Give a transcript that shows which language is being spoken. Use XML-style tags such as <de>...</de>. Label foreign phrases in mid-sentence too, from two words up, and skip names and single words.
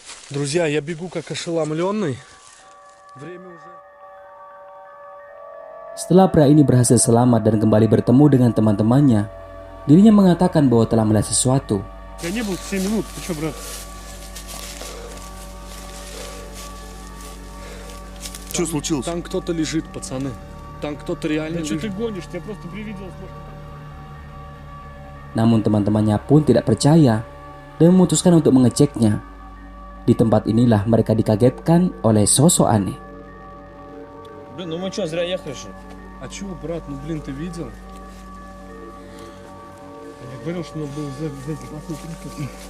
<ru>Друзья, я бегу как ошеломленный. Время уже...</ru> <id>Setelah pria ini berhasil selamat dan kembali bertemu dengan teman-temannya, dirinya mengatakan bahwa telah melihat sesuatu.</id> <ru>Я не был 7 минут, ты что, брат? Что случилось? Там кто-то лежит, пацаны. Там кто-то реально Да что лежит. ты гонишь? Тебе просто привиделось, может.</ru> <id>Namun teman-temannya pun tidak percaya dan memutuskan untuk mengeceknya. Di tempat inilah mereka dikagetkan oleh sosok aneh.</id> <ru>Блин, ну мы что, зря ехали, что ли? А чего, брат, ну блин, ты видел? Я говорил, что надо было взять запасную крышку.</ru>